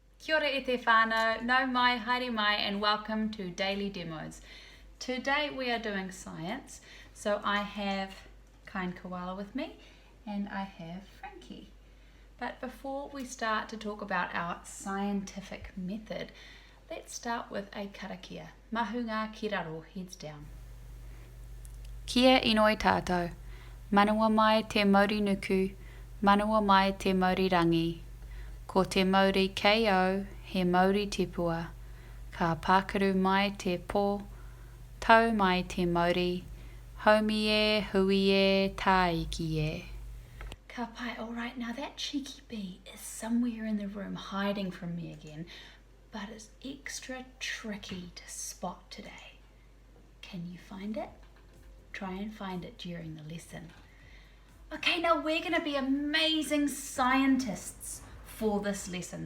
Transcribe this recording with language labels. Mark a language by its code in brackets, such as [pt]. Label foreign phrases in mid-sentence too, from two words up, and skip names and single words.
[mi] Kia ora e te whānau, nau mai, haere mai, [en] and welcome to Daily Demos. Today we are doing science, so I have Kind Koala with me, and I have Frankie. But before we start to talk about our scientific method, let's start with a karakia. [mi] Mahunga ki raro, [en] heads down. [mi] Kia inoi tātou, manawa mai te mauri nuku, manawa mai te mauri rangi. Ko te mauri KO, he mauri tipua, ka pākaru mai te pō, tau mai te mauri, haumi e, hui e, tāiki e. Ka pai, [en] alright, now that cheeky bee is somewhere in the room hiding from me again, but it's extra tricky to spot today. Can you find it? Try and find it during the lesson. Okay, now we're going to be amazing scientists for this lesson.